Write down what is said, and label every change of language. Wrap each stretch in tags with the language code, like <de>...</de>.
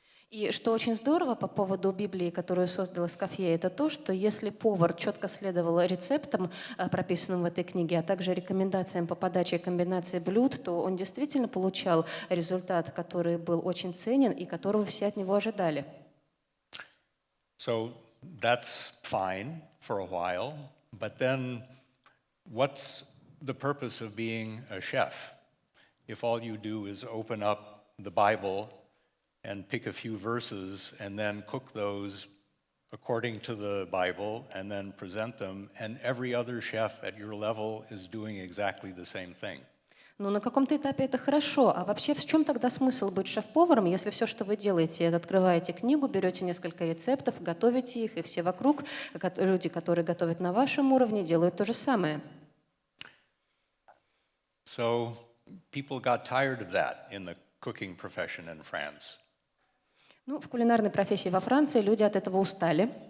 <ru>И что очень здорово по поводу Библии, которую создал Эскофье, это то, что если повар четко следовал рецептам, прописанным в этой книге, а также рекомендациям по подаче и комбинации блюд, то он действительно получал результат, который был очень ценен и которого все от него ожидали.</ru> <en>So that's fine for a while, but then what's the purpose of being a chef if all you do is open up the Bible and pick a few verses and then cook those according to the Bible and then present them, and every other chef at your level is doing exactly the same thing?</en> <ru>Ну, на каком-то этапе это хорошо. А вообще в чем тогда смысл быть шеф-поваром, если все, что вы делаете, это открываете книгу, берете несколько рецептов, готовите их, и все вокруг, люди, которые готовят на вашем уровне, делают то же самое?</ru> <en>So people got tired of that in the cooking profession in France.</en> <ru>Ну, в кулинарной профессии во Франции люди от этого устали.</ru>